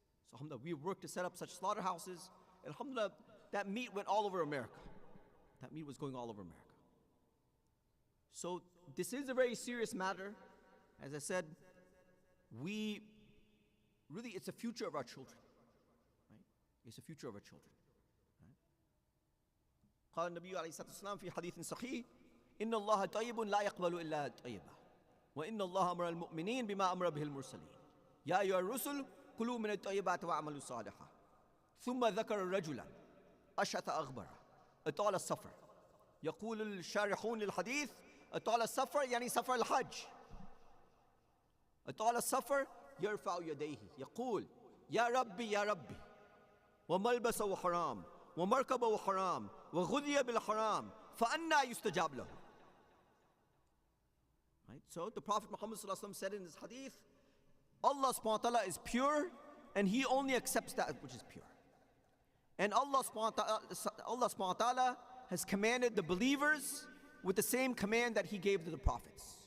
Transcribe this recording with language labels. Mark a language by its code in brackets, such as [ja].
[en] So alhamdulillah, we've worked to set up such slaughterhouses. And alhamdulillah, that meat went all over America. That meat was going all over America. So this is a very serious matter. As I said, it's the future of our children. Right? It's the future of our children. [ar] قال النبي عليه الصلاة والسلام في حديث صحيح إن الله طيب لا يقبل إلا طيبا وإن الله أمر المؤمنين بما أمر به المرسلين يا أيها الرسل كلوا من الطيبات واعملوا صالحا ثم ذكر رجلا أشعث أغبر أطال السفر يقول الشارحون للحديث أطال السفر يعني سفر الحج أطال السفر يرفع يديه يقول يا ربي يا ربي وملبسه حرام ومركبه حرام وغذي بالحرام فأنا يستجاب له. [en] Right? So the Prophet Muhammad said in this hadith, Allah subhanahu wa ta'ala is pure and He only accepts that which is pure. And Allah subhanahu wa ta'ala has commanded the believers with the same command that He gave to the prophets.